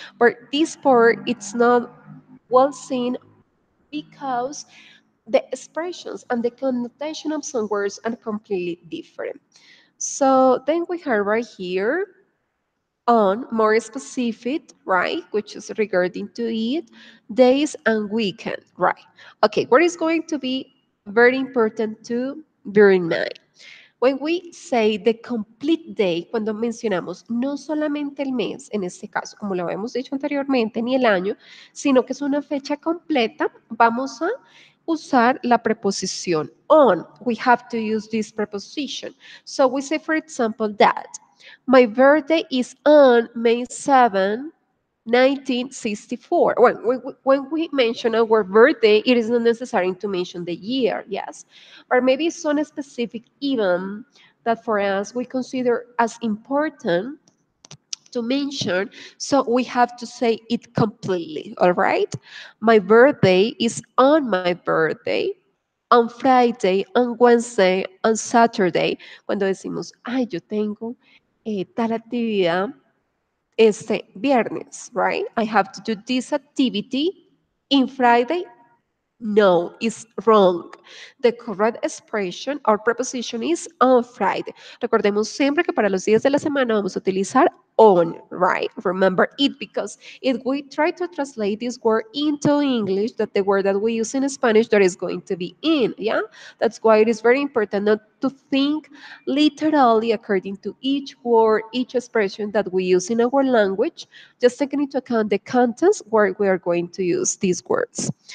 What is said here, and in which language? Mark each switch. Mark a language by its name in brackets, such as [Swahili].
[English] But this part, it's not well seen because the expressions and the connotation of some words are completely different. So then we have right here on more specific, right, which is regarding to it, days and weekend, right? Okay, what is going to be very important to bear in mind? When we say the complete day, [Spanish] cuando mencionamos no solamente el mes, en este caso, como lo habíamos dicho anteriormente, ni el año, sino que es una fecha completa, vamos a usar la preposición on. [English] We have to use this preposition. So we say, for example, that my birthday is on May 7, 1964. When we mention our birthday, it is not necessary to mention the year, yes. Or maybe some specific event that for us we consider as important to mention, so we have to say it completely, all right? My birthday is on my birthday, on Friday, on Wednesday, on Saturday. [Spanish] Cuando decimos, ay, yo tengo tal actividad este viernes, right? [English] I have to do this activity in Friday. No, it's wrong. The correct expression or preposition is on Friday. [Spanish] Recordemos siempre que para los días de la semana vamos a utilizar on, right? [English] Remember it because if we try to translate this word into English, that the word that we use in Spanish, that is going to be in, yeah? That's why it is very important not to think literally according to each word, each expression that we use in our language, just taking into account the contents where we are going to use these words.